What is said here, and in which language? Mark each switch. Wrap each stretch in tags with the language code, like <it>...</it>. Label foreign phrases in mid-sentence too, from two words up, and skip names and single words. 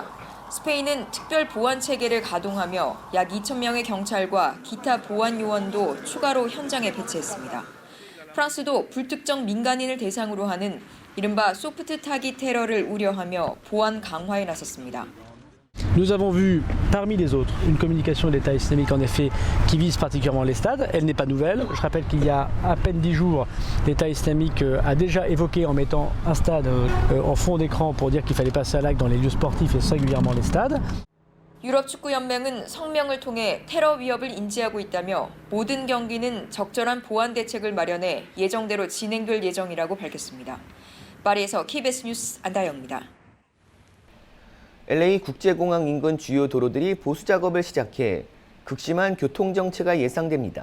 <ko>스페인은 특별 보안 체계를 가동하며 약 2,000명의 경찰과 기타 보안 요원도 추가로 현장에 배치했습니다. 프랑스도 불특정 민간인을 대상으로 하는 이른바 소프트 타깃 테러를 우려하며 보안 강화에 나섰습니다.</ko> <fr>Nous avons vu parmi les autres une communication de l'État islamique en effet qui vise particulièrement les stades. Elle n'est pas nouvelle. Je rappelle qu'il y a à peine 10 jours, l'État islamique a déjà évoqué en mettant un stade en fond d'écran pour dire qu'il fallait passer à l'acte dans les lieux sportifs et singulièrement les stades.</fr> <ko>유럽축구연맹은 성명을 통해 테러 위협을 인지하고 있다며 모든 경기는 적절한 보안 대책을 마련해 예정대로 진행될 예정이라고 밝혔습니다. 파리에서 KBS 뉴스 안다영입니다. LA 국제공항 인근 주요 도로들이 보수 작업을 시작해 극심한 교통 정체가 예상됩니다.</ko>